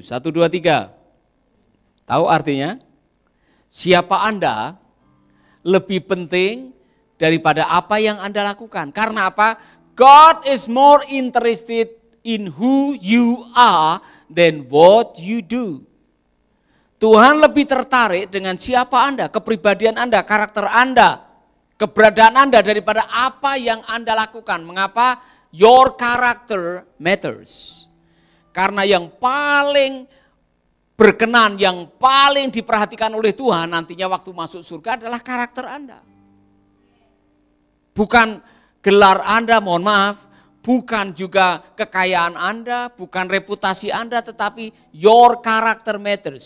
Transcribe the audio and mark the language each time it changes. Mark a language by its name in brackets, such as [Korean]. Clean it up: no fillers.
[Indonesian] 1, 2, 3. Tahu artinya? Siapa Anda lebih penting daripada apa yang Anda lakukan. Karena apa? [English] God is more interested in who you are than what you do. [Indonesian] Tuhan lebih tertarik dengan siapa Anda, kepribadian Anda, karakter Anda, keberadaan Anda daripada apa yang Anda lakukan. Mengapa? [English] Your character matters. [Indonesian] Karena yang paling berkenan, yang paling diperhatikan oleh Tuhan nantinya waktu masuk surga adalah karakter Anda. Bukan gelar Anda, mohon maaf, bukan juga kekayaan Anda, bukan reputasi Anda, tetapi [English] your character matters.